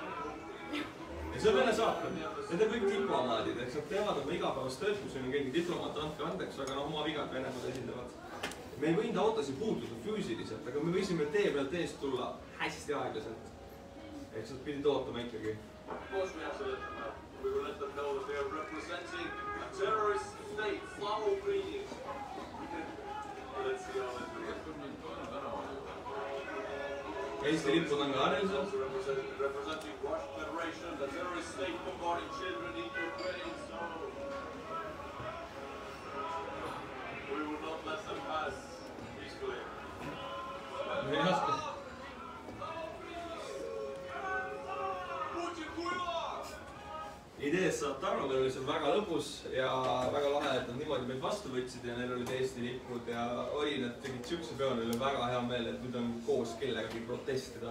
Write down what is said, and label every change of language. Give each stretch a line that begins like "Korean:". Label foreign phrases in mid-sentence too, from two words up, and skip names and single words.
Estonian: Ja see on Vene saatkond. Need on kõik diplomaadid, eks nad teevad oma igapäevast tööd, kui siin on keegi diplomaat, andke andeks, aga noh, oma vigad Venemaad esindavad. Me ei võinud autosid puutuda füüsiliselt, aga me võisime tee pealt eest tulla hästi aeglaselt. Ehk nad pidid ootama ikkagi.
English: We will let them know that they are representing a terrorist state. Slavo greetings. Let's see how that goes.
Estonian: Eesti lipud on ka Arelsel.
English: Representing Russian Federation, the terrorist state bombarding children in Ukraine. So we will not let them pass peacefully.
Estonian: Ideest saab aru, meil oli see väga lõbus ja väga lahe, et nad niimoodi meid vastu võtsid ja neil olid Eesti lipud ja oli, nad tegid siukse peo, neil oli väga hea meel, et nüüd on koos kellegagi protestida.